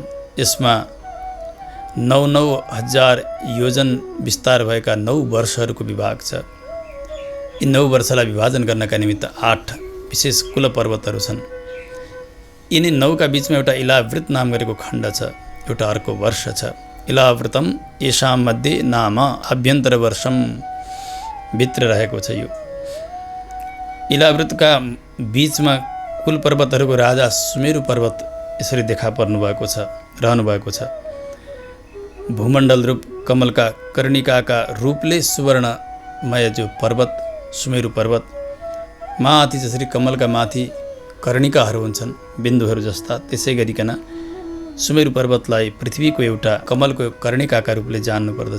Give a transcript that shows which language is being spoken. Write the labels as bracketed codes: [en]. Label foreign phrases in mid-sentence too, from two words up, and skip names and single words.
[ne] यसमा 9,000 योजन विस्तार भएका 9 वर्षहरूको विभाग छ। यी 9 वर्षलाई विभाजन गर्नका निमित्त 8 विशेष कुल पर्वतहरू छन्। यिनी 9 का बीचमा एउटा इलावृत नाम गरेको खण्ड छ, एउटा अर्को वर्ष छ। [sa] इलावृतम येषां मध्ये नाम आभ्यन्तर वर्षम, [ne] भित्र रहेको छ। यो इलावृतका बीचमा कुल पर्वतहरूको राजा सुमेरु पर्वत यसरी देखा पर्नु भएको छ, रहनु भएको छ। भूमण्डल रूप कमलका कर्णिकाका रूपले सुवर्णमय जो पर्वत सुमेरु पर्वत, माथि जसरी कमलका माथि कर्णिकाहरू हुन्छन् बिन्दुहरू जस्ता, त्यसै गरिकन सुमेरु पर्वतलाई पृथ्वीको एउटा कमलको कर्णिकाका रूपले जान्नु पर्दछ।